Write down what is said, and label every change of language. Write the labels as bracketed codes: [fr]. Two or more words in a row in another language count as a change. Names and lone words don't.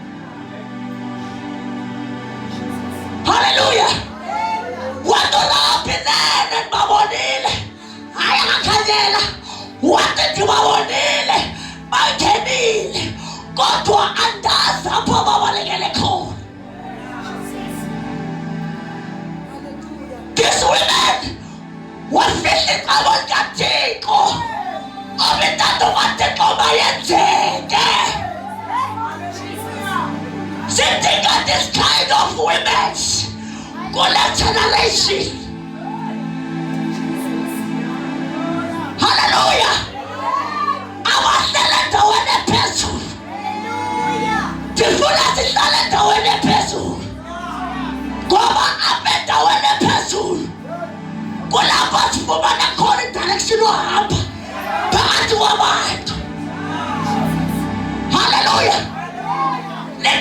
[xh] haleluya waToRahabi nene babonile hayi akakhanyela wathi ndibabonile bangenile kodwa andazi apho babalekele khona [en] these women [xh] wafihla icebo likaThixo abentando kaThixo bayenzeke sidinga [en] this kind of women [xh] kule generation hallelujah abahlala endaweni ephezulu ndifuna sihlale endaweni ephezulu ngoba abendaweni ephezulu kulapho sifumana khona idirection ohamba phakathi kwabantu haleluya